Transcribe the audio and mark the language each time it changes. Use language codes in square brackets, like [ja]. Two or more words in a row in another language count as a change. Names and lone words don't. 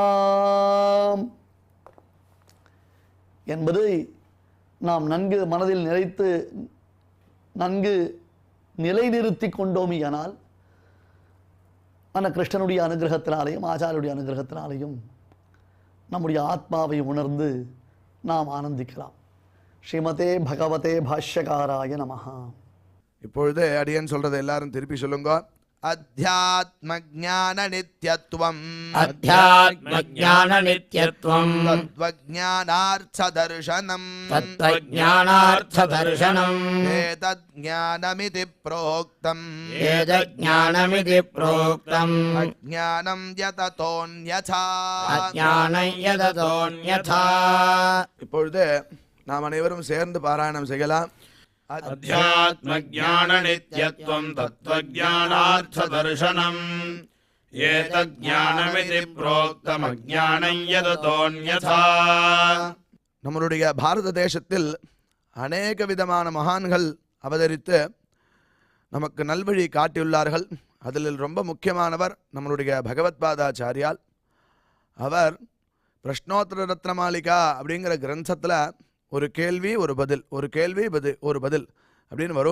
[ta] என்பது நாம் நன்கு மனதில் நிறைத்து நன்கு நிலைநிறுத்தி கொண்டோமியானால் அந்த கிருஷ்ணனுடைய அனுகிரகத்தினாலேயும் ஆச்சாரியருடைய அனுகிரகத்தினாலேயும் நம்முடைய ஆத்மாவை உணர்ந்து நாம் ஆனந்திக்கலாம். [sa] श्रीमते भगवते भाष्यकाराय नमः. [ta] இப்பொழுது அடியன் சொல்றதை எல்லாரும் திருப்பி சொல்லுங்க. [sa] अध्यात्मज्ञाननित्यत्वम् अध्यात्मज्ञाननित्यत्वम् तत्त्वज्ञानार्थदर्शनम् तत्त्वज्ञानार्थदर्शनम् एतज्ज्ञानमिति प्रोक्तम् एतज्ज्ञानमिति प्रोक्तम् अज्ञानं यततोऽन्यथा अज्ञानं यततोऽन्यथा [ta] இப்பொழுது நாம் அனைவரும் சேர்ந்து பாராயணம் செய்யலாம். [sa] अध्यात्मज्ञाननित्यत्वं तत्त्वज्ञानार्थदर्शनम् एतज्ज्ञानमिति प्रोक्तमज्ञानं यततोऽन्यथा. [ta] நம்மளுடைய பாரத தேசத்தில் அநேக விதமான மகான்கள் அவதரித்து நமக்கு நல்வழி காட்டியுள்ளார்கள். அதில் ரொம்ப முக்கியமானவர் நம்மளுடைய பகவத்பாதாச்சாரியால். அவர் பிரஷ்னோத்தர ரத்னமாலிகா அப்படிங்கிற கிரந்தத்தில் ஒரு கேள்வி ஒரு பதில், ஒரு கேள்வி ஒரு பதில் அப்படின்னு வரும்.